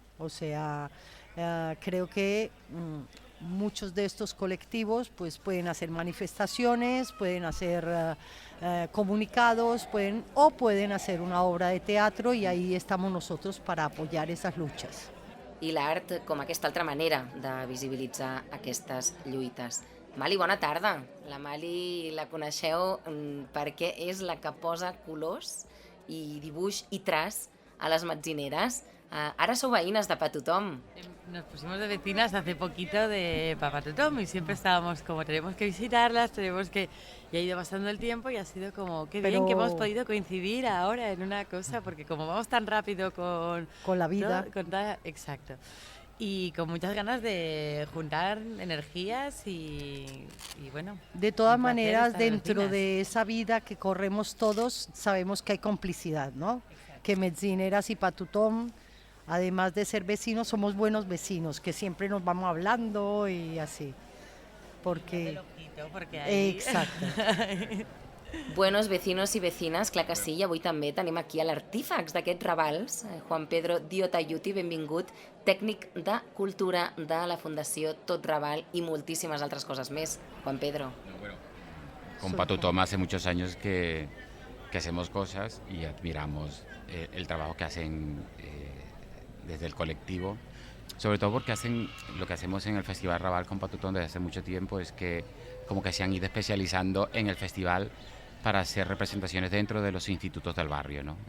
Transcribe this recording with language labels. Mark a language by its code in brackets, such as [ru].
[es] O sea, creo que muchos de estos colectivos pues, pueden hacer manifestaciones, pueden hacer comunicados, pueden hacer una obra de teatro, y ahí estamos nosotros para apoyar esas luchas. [ca] I l'art com aquesta altra manera de visibilitzar aquestes lluites. Mali, bona tarda. La Mali la coneixeu perquè és la que posa colors i dibuix i traç a les metzineres. Ara sou veïnes de Per Tothom. [es] Nos pusimos de vecinas hace poquito de Per Tothom y siempre estábamos como tenemos que visitarlas, y ha ido pasando el tiempo y ha sido como qué bien que hemos podido coincidir ahora en una cosa, porque como vamos tan rápido con la vida. Exacto. Y con muchas ganas de juntar energías y bueno. De todas maneras, dentro de esa vida que corremos todos, sabemos que hay complicidad, ¿no? Exacto. Que Metzineras y Per Tothom, además de ser vecinos, somos buenos vecinos, que siempre nos vamos hablando y así. Porque ahí... Exacto. Buenos vecinos [ca] i vecines, clar que sí, i avui també tenim aquí a l'artífex d'aquests Ravals, Juan Pedro Diotayuti, benvingut, tècnic de cultura de la Fundació Tot Raval i moltíssimes altres coses més. Juan Pedro. [es] Bueno, con Per Tothom hace muchos años que hacemos cosas y admiramos el trabajo que hacen desde el colectivo, sobre todo porque hacen lo que hacemos en el Festival Raval con Per Tothom desde hace mucho tiempo, es que como que se han ido especializando en el festival para hacer representaciones dentro de los institutos del barrio, ¿no?